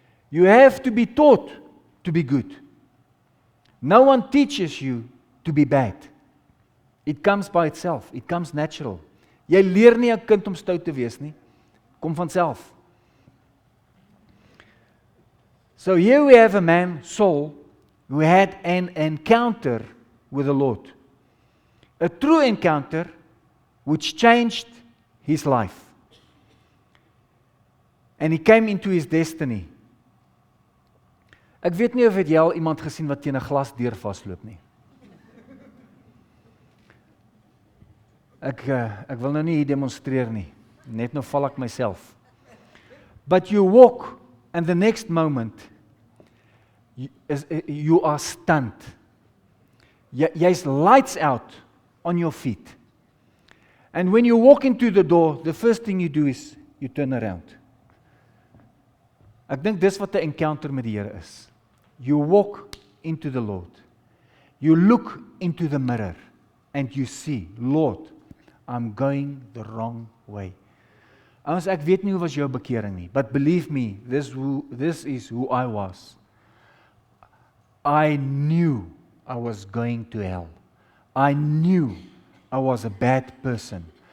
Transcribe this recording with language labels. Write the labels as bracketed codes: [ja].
[en] You have to be taught to be good. No one teaches you to be bad. It comes by itself. It comes natural. [af] Jy leer nie 'n kind om stout te wees nie. Kom van self. [en] So here we have a man, Saul, who had an encounter with the Lord. A true encounter which changed his life. And he came into his destiny. [af] Ek weet nie of het jy al iemand gesien wat teen 'n glasdeur vasloop nie. Ek wil nou nie hier demonstreer nie. Net nou val ek myself. [en] But you walk and the next moment you are stunned. Jy's lights out on your feet. And when you walk into the door, the first thing you do is you turn around. [af] Ek dink dis wat 'n encounter met die Here is. [en] You walk into the Lord. You look into the mirror and you see, Lord, I'm going the wrong way. [af] Ouens, ek weet nie hoe was jou bekering nie, [en] but believe me, this is who I was. I knew I was going to hell. I knew I was a bad person.